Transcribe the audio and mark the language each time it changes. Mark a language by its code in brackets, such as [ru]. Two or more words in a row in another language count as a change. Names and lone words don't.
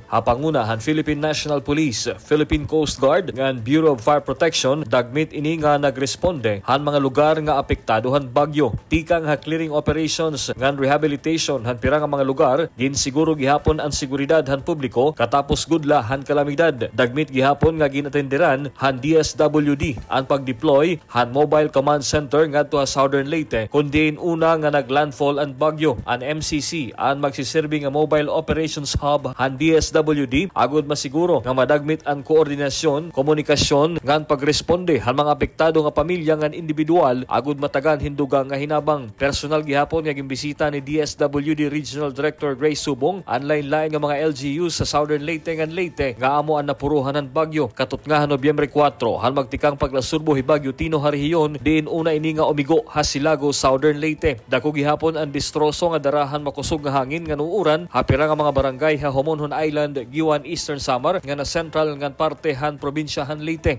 [war] Hapanguna han Philippine National Police, Philippine Coast Guard ngan Bureau of Fire Protection dagmit ini nga nagresponde han mga lugar nga apektadohan bagyo. Tikang ha [en] clearing operations [war] ngan rehabilitation han pirang nga mga lugar ginsiguro gihapon ang seguridad han publiko katapos gudla han kalamidad. Dagmit gihapon nga ginatenderan han DSWD ang pag-deploy han Mobile Command Center ngadto sa Southern Leyte kundi una nga naglandfall ang bagyo. Ang MCC ang magsiserbi nga Mobile Operations Hub han DSWD agud masiguro nga madagmit ang koordinasyon, komunikasyon ngan pagresponde han mga apektado nga pamilya ngan individual agud matagan hindugang nga hinabang. Personal gihapon nga gimbisita ni DSWD Regional Director Grace Subong ang lain-lain nga mga LGU sa Southern Leyte ngan Leyte nga amo ang napuruhanan bagyo. Katut nga Nobyembre 4 han magtikang paglasurbo hi Bagyo Tino harihiyon diin una ini nga umigo Hasilago Southern Leyte. Dako gihapon ang distroso nga darahan makusog nga hangin nga nuuran hapira nga mga barangay ha Homonhon Island, Giwan, Eastern Samar nga na central ngan parte han probinsya han Leyte.